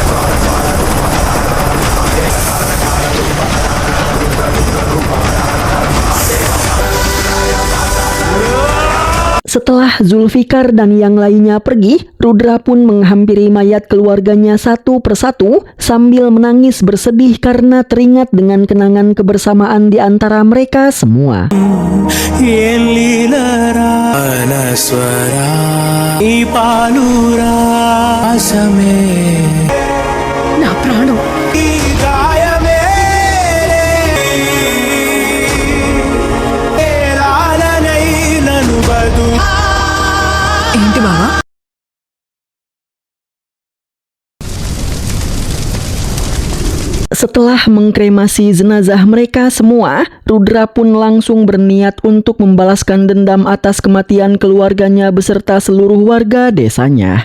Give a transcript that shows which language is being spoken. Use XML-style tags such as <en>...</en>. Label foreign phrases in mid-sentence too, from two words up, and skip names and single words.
<id>Setelah Zulfikar dan yang lainnya pergi, Rudra pun menghampiri mayat keluarganya satu persatu sambil menangis bersedih karena teringat dengan kenangan kebersamaan di antara mereka semua.</id> <te>నా ప్రాణం ఏంటి బావా?</te> <id>Setelah mengkremasi jenazah mereka semua, Rudra pun langsung berniat untuk membalaskan dendam atas kematian keluarganya beserta seluruh warga desanya.</id>